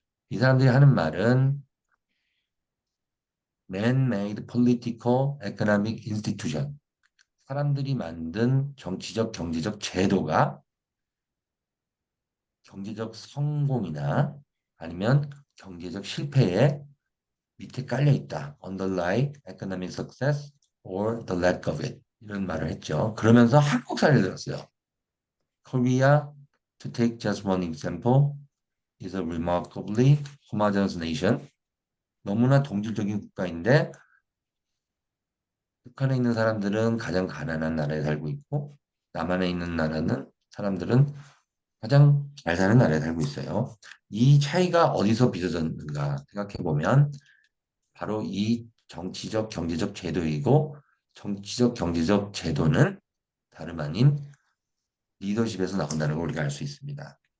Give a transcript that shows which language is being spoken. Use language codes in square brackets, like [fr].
[ko] 이 사람들이 하는 말은 [en] man-made political economic institution. [ko] 사람들이 만든 정치적, 경제적 제도가 경제적 성공이나 아니면 경제적 실패에 밑에 깔려 있다. [en] underlie economic success or the lack of it. [ko] 이런 말을 했죠. 그러면서 한국 사례를 들었어요. [en] Korea, to take just one example, is a remarkably homogeneous nation. [ko] 너무나 동질적인 국가인데 북한에 있는 사람들은 가장 가난한 나라에 살고 있고 남한에 있는 나라는 사람들은 가장 잘 사는 나라에 살고 있어요. 이 차이가 어디서 빚어졌는가 생각해 보면 바로 이 정치적 경제적 제도이고 정치적 경제적 제도는 다름 아닌 리더십에서 나온다는 걸 우리가 알 수 있습니다.